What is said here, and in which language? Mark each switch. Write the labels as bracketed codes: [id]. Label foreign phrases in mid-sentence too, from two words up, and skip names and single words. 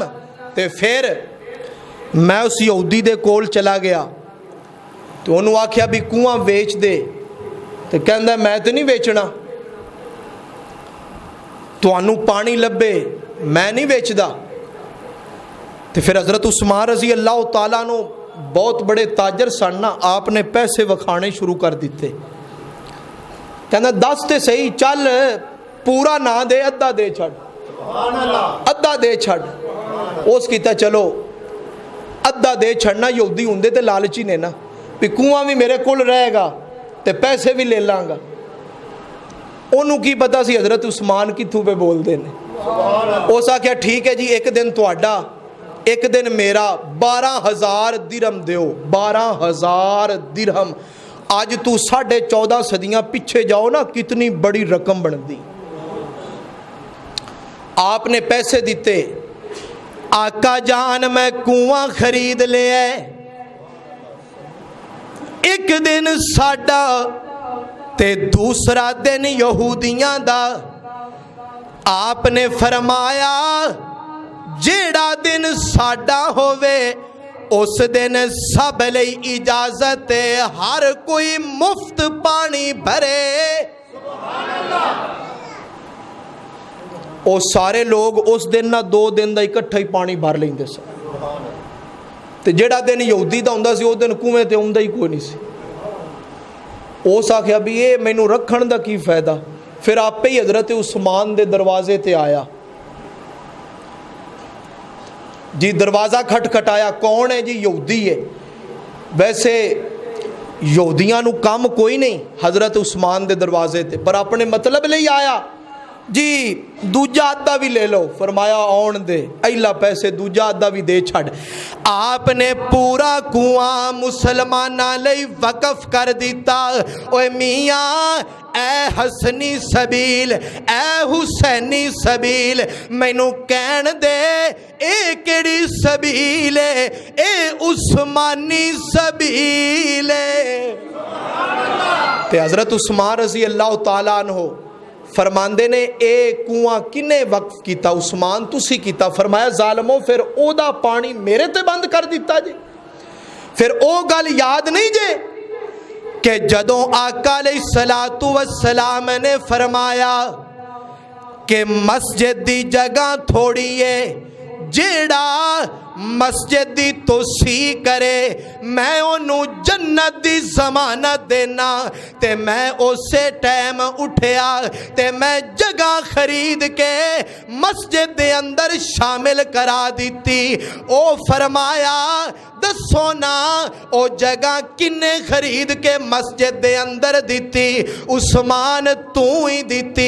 [pa] تے پھر میں اس یہودی دے کول چلا گیا تو انہوں آکھیا بھی کنواں ویچ دے، تو کہندہ میں تو نہیں ویچنا، تو انہوں پانی لبے میں نہیں ویچ دا۔ تو پھر حضرت عثمان [ar] رضی اللہ تعالیٰ عنہ [pa] بہت بڑے تاجر سننا، آپ نے پیسے وکھانے شروع کر دیتے، کہنا دس تے صحیح، چل پورا نہ دے، ادھا دے چھڑ، ادھا دے چھڑ۔ اس کیتا چلو ادھا دے چھڑنا، یہودی ہوندے تے لالچی نے نا، بھی کنواں بھی میرے کول رہے گا تے پیسے بھی لے لاں گا۔ انہوں کی پتا سی حضرت عثمان کی تھو پہ بول دینے۔ اس آکھیا ٹھیک ہے جی، ایک دن تواڈا ایک دن میرا، 12,000 درہم دیو، 12,000 درہم۔ آج تو 14.5 صدیاں پیچھے جاؤ نا، کتنی بڑی رقم بن دی۔ آپ نے پیسے دیتے، آقا جان میں کنواں خرید لے ہے۔ ایک دن ساڈا تے دوسرا دن یہودیاں دا۔ آپ نے فرمایا جیڑا دن ساڈا ہووے اس دن سب لئی اجازت ہے، ہر کوئی مفت پانی بھرے۔ او سارے لوگ اس دن نہ 2 دن دا اکٹھا ہی پانی بھر لیندے سن، تے جیڑا دن یہودی دا ہوندا سی اس دن کنویں تے ہوندا ہی کوئی نہیں سی۔ اس آکھیا بھی یہ مینوں رکھن دا کی فائدہ۔ پھر آپ ہی حضرت عثمان دے دروازے تے آیا جی، دروازہ کھٹکھٹایا، کون ہے جی؟ یہودی ہے۔ ویسے یہودیاں نو کام کوئی نہیں حضرت عثمان دے دروازے تے، پر اپنے مطلب لئی آیا جی، دوجا آدھا بھی لے لو۔ فرمایا آن دے، ایلا پیسے دوجا آدھا بھی دے چھڑ۔ آپ نے پورا کنواں مسلمانہ لئی وقف کر دیتا۔ اوے میاں اے حسنی سبیل، اے حسینی سبیل، مینوں کہن دے اے کیڑی سبیل ہے؟ اے عثمانی سبیل ہے۔ تے حضرت عثمان [ar] رضی اللہ تعالیٰ عنہ [pa] فرماندے نے اے کنواں کنے وقف کیتا؟ عثمان تسی کیتا۔ فرمایا ظالمو پھر او دا پانی میرے تے بند کر دیتا جی۔ پھر او گل یاد نہیں جے کہ جدوں آقا [ar] علیہ السلام [pa] نے فرمایا کہ مسجد دی جگہ تھوڑی ہے، جیڑا مسجد دی توسیع کرے میں انہوں جنت دی ضمانت دینا تے میں اسے ٹائم اٹھیا تے میں جگہ خرید کے مسجد دے اندر شامل کرا دیتی۔ او فرمایا دسو نا او جگہ کنے خرید کے مسجد دے اندر دیتی؟ عثمان تو ہی دیتی۔